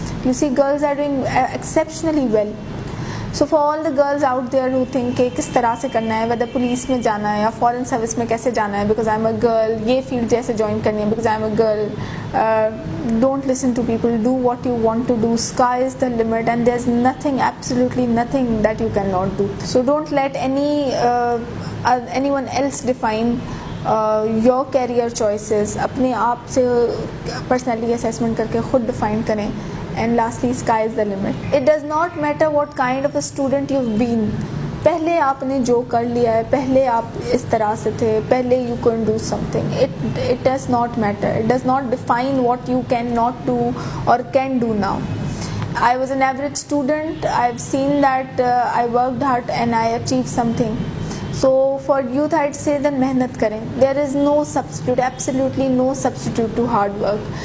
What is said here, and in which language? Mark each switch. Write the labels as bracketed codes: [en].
[en] You see, girls are doing exceptionally well. So for all the girls out there who think [ur] کہ کس طرح سے کرنا ہے, [en] whether police [ur] میں جانا ہے یا [en] foreign service [ur] میں کیسے جانا ہے [en] because I'm a girl, یہ field [ur] جیسے join کرنی ہے [en] because I'm a girl, don't listen to people, do what you want to do. Sky is the limit and there's nothing, absolutely nothing that you cannot do. So don't let anyone else define your career choices. [ur] اپنے آپ سے personality assessment کر کے خود define کریں. [en] And lastly, sky is the limit. It does not matter what kind of a student you've been. [ur] پہلے آپ نے جو کر لیا ہے, پہلے آپ اس طرح سے تھے, پہلے [en] you couldn't do something. It does not matter. It does not define what you cannot do or can do now. I was an average student. I've seen that I worked hard and I achieved something. So for youth I'd say that [ur] mehnat karein. [en] There is no substitute, absolutely no substitute to hard work.